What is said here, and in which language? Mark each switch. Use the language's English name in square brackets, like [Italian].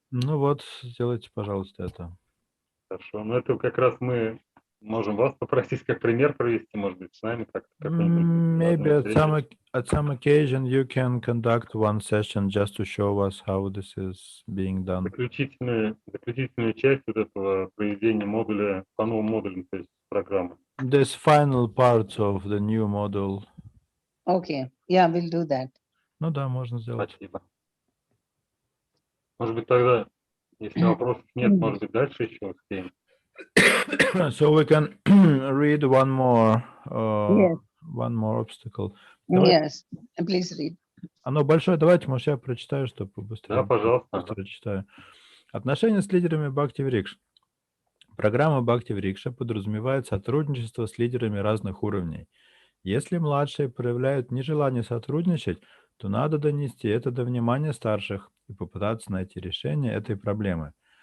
[Russian] Ну вот, сделайте, пожалуйста, это. Хорошо, ну это как раз мы можем вас попросить как пример провести, может быть, с нами как-то. [English] Maybe at some occasion you can conduct one session just to show us how this is being done. [Russian] Заключительную часть вот этого проведения модуля, по новому модулю, то есть программы. [English] This final part of the new module. Okay, yeah, we'll do that. [Russian] Ну да, можно сделать. Спасибо. Может быть, тогда, если вопросов нет, может быть, дальше еще успеем. [English] So we can read one more obstacle. Yes, please read. [Russian] Оно большое, давайте, может, я прочитаю, чтобы побыстрее. Да, пожалуйста. Быстро читаю. Отношения с лидерами Бхакти Врикш. Программа Бхакти Врикша подразумевает сотрудничество с лидерами разных уровней. Если младшие проявляют нежелание сотрудничать, то надо донести это до внимания старших и попытаться найти решение этой проблемы.